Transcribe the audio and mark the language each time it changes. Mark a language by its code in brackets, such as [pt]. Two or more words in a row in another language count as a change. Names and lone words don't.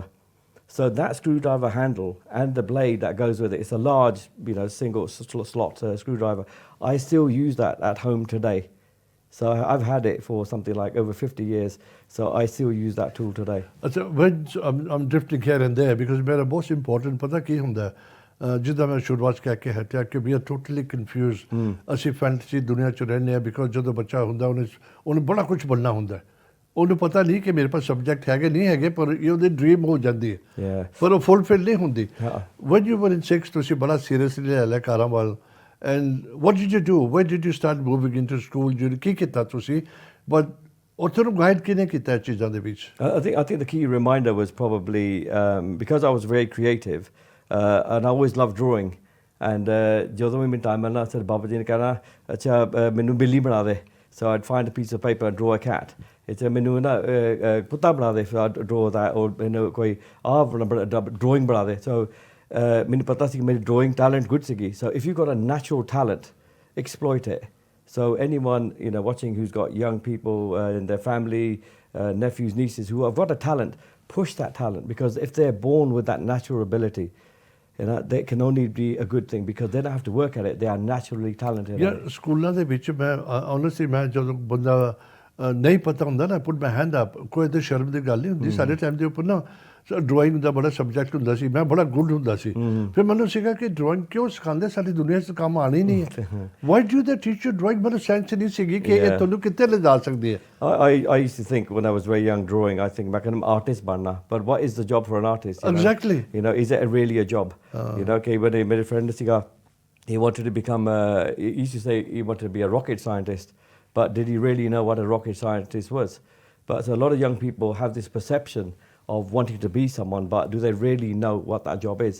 [en] So that screwdriver handle and the blade that goes with it, it's a large, single slot screwdriver. I still use that at home today. So I've had it for something like over 50 years. So I still use that tool today. I'm drifting here and there because my most important [pa] ਪਤਾ ਕੀ ਹੁੰਦਾ ਜਿੱਦਾਂ ਮੈਂ ਸ਼ੁਰੂਆਤ ਕਹਿ ਕੇ ਹਟਿਆ ਕਿ [en] we are totally confused. [pa] ਅਸੀਂ ਫੈਂਟਸੀ ਦੁਨੀਆ 'ਚ ਰਹਿੰਦੇ ਹਾਂ ਬਿਕੋਜ਼ ਜਦੋਂ ਬੱਚਾ ਹੁੰਦਾ ਉਹਨੂੰ ਬੜਾ ਕੁਝ ਬਣਨਾ ਹੁੰਦਾ, ਉਹਨੂੰ ਪਤਾ ਨਹੀਂ ਕਿ ਮੇਰੇ ਪਾਸ ਸਬਜੈਕਟ ਹੈਗੇ ਨਹੀਂ ਹੈਗੇ, ਪਰ ਉਹਦੀ ਡ੍ਰੀਮ ਹੋ ਜਾਂਦੀ ਹੈ ਪਰ ਉਹ ਫੁੱਲਫਿਲ ਨਹੀਂ ਹੁੰਦੀ। [en] when you were in 6 [pa] ਤੁਸੀਂ ਬੜਾ ਸੀਰੀਅਸਲੀ ਲੈ ਲਿਆ ਕਾਰਾਂ ਵੱਲ [en] and what did you do, when did you start moving into school, [pa] ਕੀ ਕੀਤਾ ਤੁਸੀਂ, ਬਟ ਉੱਥੇ ਨੂੰ ਗਾਈਡ ਕਿਹਨੇ ਕੀਤਾ ਇਹ ਚੀਜ਼ਾਂ ਦੇ ਵਿੱਚ? [en] I think the key reminder was probably because I was very creative. And I always loved drawing. [pa] And ਜਦੋਂ ਵੀ ਮੈਨੂੰ ਟਾਈਮ ਮਿਲਣਾ ਸਿਰ ਬਾਬਾ ਜੀ ਨੇ ਕਹਿਣਾ ਅੱਛਾ ਮੈਨੂੰ ਬਿੱਲੀ ਬਣਾ ਦੇ। [en] So I'd find a piece of paper and draw a cat. [pa] It's ਮੈਨੂੰ ਨਾ ਕੁੱਤਾ ਬਣਾ ਦੇ, [en] so I'd draw that, or [pa] ਮੈਨੂੰ ਕੋਈ drawing ਬਣਾ ਦੇ। So ਮੈਨੂੰ ਪਤਾ ਸੀ ਕਿ ਮੇਰੀ [en] drawing talent good [pa] ਸੀਗੀ। [en] So if you've got a natural talent, exploit it. So anyone watching who's got young people in their family, nephews, nieces who have got a talent, push that talent, because if they're born with that natural ability, they can only be a good thing because they don't have to work at it. They are naturally talented. [pa] ਸਕੂਲਾਂ ਦੇ ਵਿੱਚ ਮੈਂ honestly ਮੈਂ ਜਦੋਂ ਬੰਦਾ ਨਹੀਂ ਪਤਾ ਹੁੰਦਾ ਨਾ, [en] put my hand up, [pa] ਕੋਈ ਤੇ ਸ਼ਰਮ ਦੀ ਗੱਲ ਨਹੀਂ ਹੁੰਦੀ। ਸਾਡੇ ਟਾਈਮ ਦੇ ਉੱਪਰ ਨਾ ਡਰਾਇੰਗ ਦਾ ਬੜਾ ਸਬਜੈਕਟ ਹੁੰਦਾ ਸੀ, ਮੈਂ ਬੜਾ ਗੁੱਡ ਹੁੰਦਾ ਸੀ। ਫਿਰ ਮੈਨੂੰ ਸੀਗਾ ਕਿ ਡਰਾਇੰਗ ਕਿਉਂ ਸਿਖਾਉਂਦੇ, ਸਾਡੀ ਦੁਨੀਆ 'ਚ ਕੰਮ ਆਣੀ ਨਹੀਂ ਹੈ। [en] why do they teacher drawing? [pa] ਮੈਨੂੰ ਸੈਂਸ ਨਹੀਂ ਸੀਗੀ ਕਿ ਇਹ ਤੁਹਾਨੂੰ ਕਿੱਥੇ ਲਿਜਾ ਸਕਦੀ ਹੈ। [en] I used to think when I was very young drawing, I think [pa] ਮੈਂ ਕਹਿੰਦਾ ਆਰਟਿਸਟ ਬਣਨਾ, [en] but what is the job for an artist? Exactly. Is it really a job? Okay, when ਮੇਰੇ friend ਸੀਗਾ, he wanted to become he used to say he wanted to be a rocket scientist, but did he really know what a rocket scientist was? But so a lot of young people have this perception of wanting to be someone, but do they really know what that job is?